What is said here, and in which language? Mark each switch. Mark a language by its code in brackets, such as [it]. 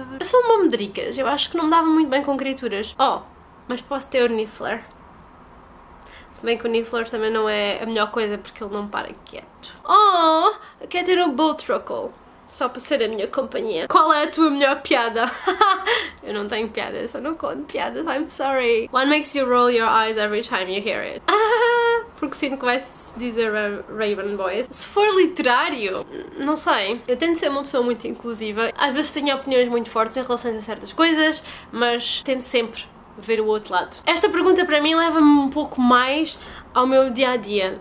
[pt] Eu sou uma medricas, eu acho que não me dava muito bem com criaturas. Oh, mas posso ter o Niffler. Se bem que o Niffler também não é a melhor coisa porque ele não para quieto. Oh, quer ter o Bowtruckle. Só para ser a minha companhia. Qual é a tua melhor piada? Eu não tenho piadas, eu não conto piadas, [en] I'm sorry. What makes you roll your eyes every time you hear it? [pt] Porque sinto que vai-se dizer Raven Boys. Se for literário, não sei. Eu tento ser uma pessoa muito inclusiva. Às vezes tenho opiniões muito fortes em relação a certas coisas, mas tento sempre ver o outro lado. Esta pergunta para mim leva-me um pouco mais ao meu dia-a-dia.